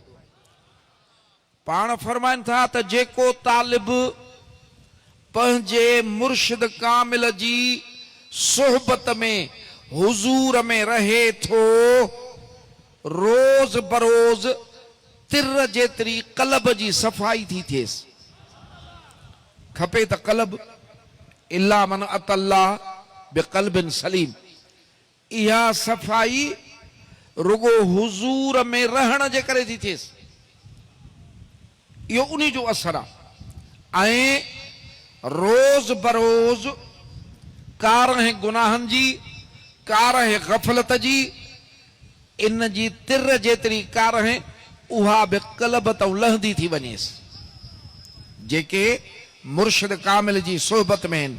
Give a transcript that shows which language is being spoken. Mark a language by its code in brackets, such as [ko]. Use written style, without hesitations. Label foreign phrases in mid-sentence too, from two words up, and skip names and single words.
[sd] पाण फरमाइनि था त जेको तालिब पंहिंजे मुर्शिद कामिल जी सोहबत में हुज़ूर में रहे थो, रोज़ बरोज़ तिर जेतिरी क़ल्ब जी सफ़ाई थी थिएसि। [ar] खपे त قلب إلا من أتى الله بقلب سليم. [sd] इहा सफ़ाई रुगो हुज़ूर में रहण जे करे थी थिएसि। इहो उन्ही जो असर आहे। ऐं रोज़ बरोज़ कारह गुनाहनि जी, कारह ग़फ़लत जी, इन जी तिर जेतिरी कारह उहा बि क़ल्ब तां लहंदी थी वञेसि जेके मुर्शिद कामिल जी सोहबत में आहिनि।